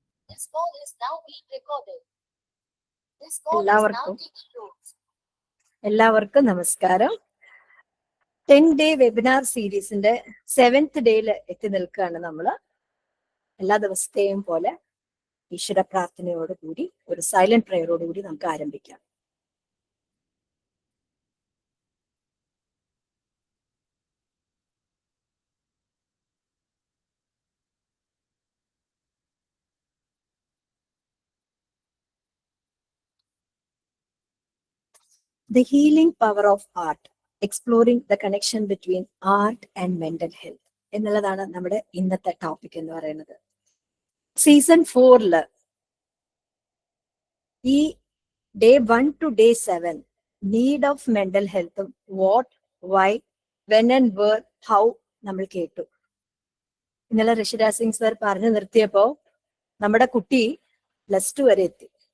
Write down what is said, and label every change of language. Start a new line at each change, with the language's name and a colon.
English: This call is now being recorded. This call is now taking notes.
Malayalam: എല്ലാവർക്കും നമസ്കാരം. 10-day webinar സീരീസിന്റെ 7th ഡേയിൽ എത്തി നിൽക്കുകയാണ് നമ്മൾ. എല്ലാ ദിവസത്തെയും പോലെ ഈശ്വര പ്രാർത്ഥനയോടുകൂടി ഒരു സൈലന്റ് പ്രയറോടുകൂടി നമുക്ക് ആരംഭിക്കാം.
English: The healing power of art, exploring the connection between art and mental health
Malayalam: എന്നുള്ളതാണ് നമ്മുടെ ഇന്നത്തെ ടോപ്പിക് എന്ന് പറയുന്നത്. സീസൺ 4 ഈ day 1 to day 7 need of mental ഹെൽത്തും what, Y, when and where, how നമ്മൾ കേട്ടു. ഇന്നലെ ഋഷിരാജ് സിംഗ് സർ പറഞ്ഞു നിർത്തിയപ്പോ നമ്മുടെ കുട്ടി +2 വരെ എത്തി.